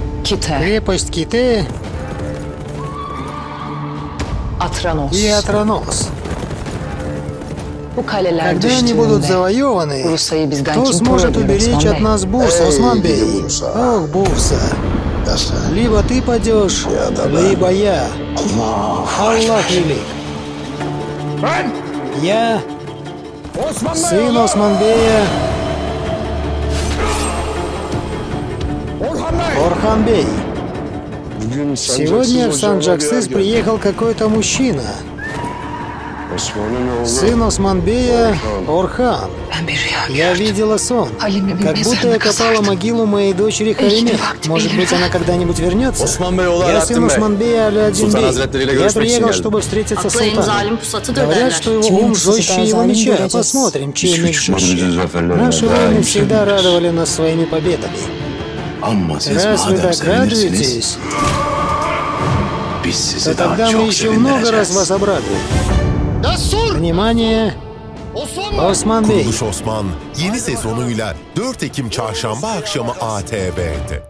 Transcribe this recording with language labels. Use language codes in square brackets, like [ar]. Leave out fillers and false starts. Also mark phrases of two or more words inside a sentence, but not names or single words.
[tr] Kite, [ru] крепость Ките [tr] Atranos. [ru] и Атронос. [tr] Bu kaleler [ru] Когда они будут [tr] düştüğünde [ru] завоеваны, [tr] Bursa'yı bizden [ru] кто [tr] kim [ru] сможет [tr] koruyabilir [ru] уберечь [tr] Osman [ru] от [tr] Bey? [ru] нас Бурса, Осман Бей? Бурса. Ох, Бурса. Либо ты падешь, либо я. Аллах велик. Я, сын Османбея, Орханбей. Сегодня в Санджаксис приехал какой-то мужчина. Сын Османбея Орхан. [tr] Ben bir rüya [ru] Я [tr] gördüm. [ru] видела сон. [tr] Halime [ru] Как будто я копала могилу моей дочери Халиме. Может быть, она когда-нибудь вернется? [tr] Osman Bey oğlu [ru] Я сын [tr] Alaaddin Bey. [ru] Османбея Алядин [tr] Sultan [ru] Бей. [tr] Hazretleri ile [ru] Я [tr] görüşmek için [ru] приехал, [tr] geldim. [ru] чтобы встретиться с [tr] Aklı en zalim [ru] султаном. [tr] pusatıdır [ru] Говорят, [tr] derler. [ru] что его [tr] Kimin [ru] ум [tr] pusatı [ru] жестче [tr] daha [ru] его [tr] zalim [ru] меча. [tr] göreceğiz. [ru] Посмотрим, чей меч жестче. [tr] zaferlerle [ru] Наши [tr] daim [ru] воины всегда [tr] severiz. [ru] радовали нас своими победами. [tr] Ama siz [ru] Раз вы [tr] madem [ru] так [tr] sevinirsiniz, [ru] радуетесь, [tr] biz [ru] то [tr] sizi daha [ru] тогда мы [tr] çok [ru] еще много раз [tr] sevindireceğiz. [ru] вас обрадуем. Внимание! Осман Бей. [tr] Kuruluş Osman yeni sezonuyla 4 Ekim çarşamba akşamı ATV'de.